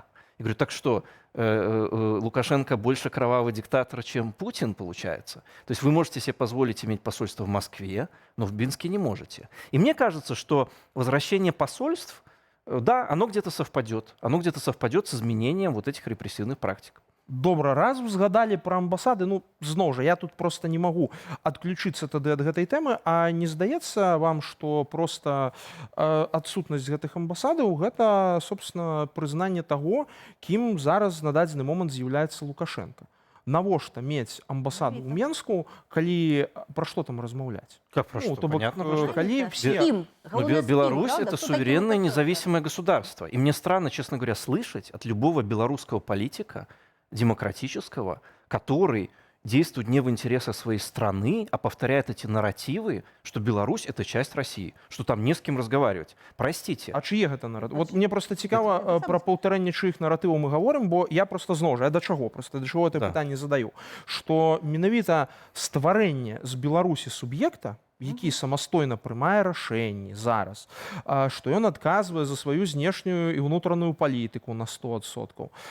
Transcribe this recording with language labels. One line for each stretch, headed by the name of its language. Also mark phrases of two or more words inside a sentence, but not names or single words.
Russian: Я говорю, так что, Лукашенко больше кровавый диктатор, чем Путин, получается? То есть вы можете себе позволить иметь посольство в Москве, но в Минске не можете. И мне кажется, что возвращение посольств, да, оно где-то совпадет. Оно где-то совпадет с изменением вот этих репрессивных практик.
Belarusian: Добра, раз узгадалі пра амбасады, ну зноў жа я тут просто не магу адключыцца тады ад гэтай тэмы, а не здаецца вам, што просто адсутнасць гэтых амбасадаў гэта собственно прызнанне таго, кім зараз на дадзены момант з'яўляецца Лукашенко. Навошта мець амбасаду ў Менску, калі пра што там размаўляць?
Russian: Как про что?
Belarusian: То бок,
Russian: Понятно, про что.
Belarusian: калі все...
Russian: Беларусь — это суверенное независимое государство. И мне странно, честно говоря, слышать от любого белорусского политика, демократического, который действует не в интересах своей страны, а повторяет эти нарративы, что Беларусь — это часть России, что там не с кем разговаривать. Простите.
Belarusian: А чые гэта наратывы? Вот мне просто цікава пра паўтарэнне чыіх наратываў мы гаворым, бо я просто зноў жа, я да чаго это пытанне задаю, што менавіта стварэнне з Беларусі суб'екта, які самастойна прымае рашэнні зараз, што ён адказвае за сваю знешнюю і ўнутраную палітыку на 100%.